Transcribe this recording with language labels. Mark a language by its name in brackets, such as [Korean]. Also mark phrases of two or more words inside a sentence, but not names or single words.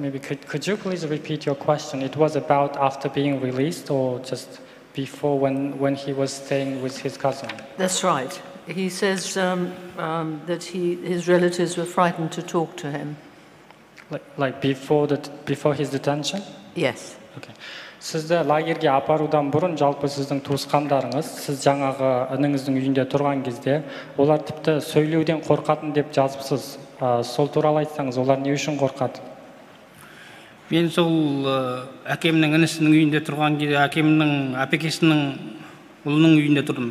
[English] Maybe could you please repeat your question? It was about after being released, or just before when he was staying with his cousin? That's right. He says that his relatives were frightened to talk to him. Like before his detention? Yes. Okay. [Kazakh] Сізді лагерге апарудан бұрын жалпы сіздің туысқандарыңыз, сіз жаңағы ініңіздің үйінде тұрған кезде, олар тіпті сөйлеуден қорқатын деп жазыпсыз. Сол туралы айтсаңыз, олар не үшін қорқады? Мен сол әкемнің інісінің үйінде тұрған кезде, әкемнің әпекесінің ұлының үйінде тұрдым.